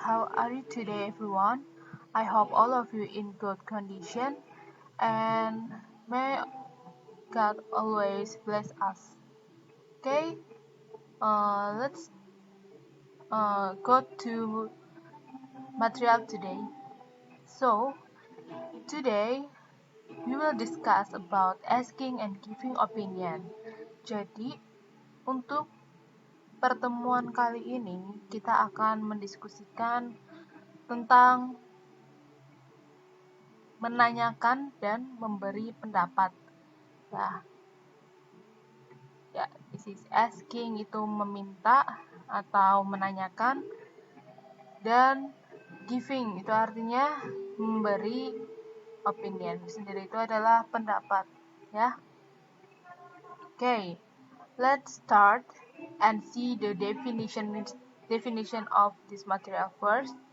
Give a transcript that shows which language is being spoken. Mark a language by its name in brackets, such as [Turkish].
[English] How are you today, everyone? I hope all of you in good condition and may God always bless us. Okay, let's go to material today. So today we will discuss about asking and giving opinion. [Indonesian] Jadi untuk pertemuan kali ini kita akan mendiskusikan tentang menanyakan dan memberi pendapat. Ya, [English] this is asking [Indonesian] itu meminta atau menanyakan, dan giving itu artinya memberi opinion. Sendiri itu adalah pendapat, ya. [English] Okay, let's start and see the definition of this material first.